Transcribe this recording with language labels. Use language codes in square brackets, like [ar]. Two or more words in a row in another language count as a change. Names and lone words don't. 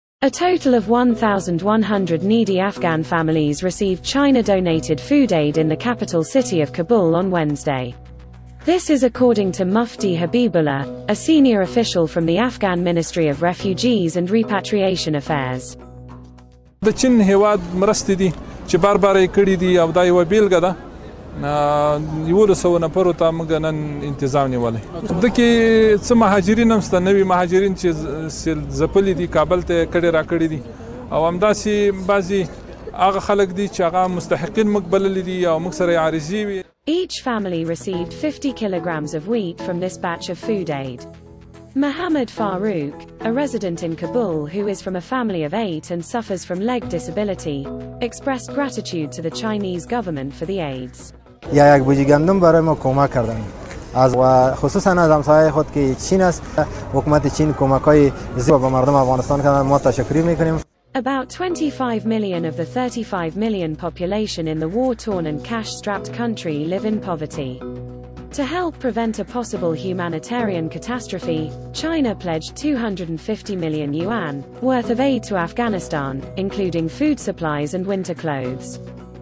[en] A total of 1,100 needy Afghan families received China-donated food aid in the capital city of Kabul on Wednesday. This is according to Mufti Habibullah, a senior official from the Afghan Ministry of Refugees and Repatriation Affairs. [ps] د چین هیواد مرستې دي چې بار بار یې کړي دي او دا یوه بیلګه ده 1100 نفرو ته موږ نن انتظام نیولی د کې څه مهاجرین هم شته نوي مهاجرین چې ځپلي دي کابل ته کډې راکړي دي او همداسې بعضې هغه خلک دي چې هغه مستحقین موږ بللي دي او موږ سره یې عارضي وي. [en] Each family received 50 kilograms of wheat from this batch of food aid. Mohammed Farouk, a resident in Kabul who is from a family of 8 and suffers from leg disability, expressed gratitude to the Chinese government for the aids. [fa] یک بوجی گندم برای ما کمک کردن از و خصوصا از همسایه خود که چین است حکومت چین کمک‌های زیاد به مردم افغانستان کردن ما تشکر می‌کنیم. [en] About 25 million of the 35 million population in the war-torn and cash-strapped country live in poverty. To help prevent a possible humanitarian catastrophe, China pledged 250 million yuan worth of aid to Afghanistan, including food supplies and winter clothes.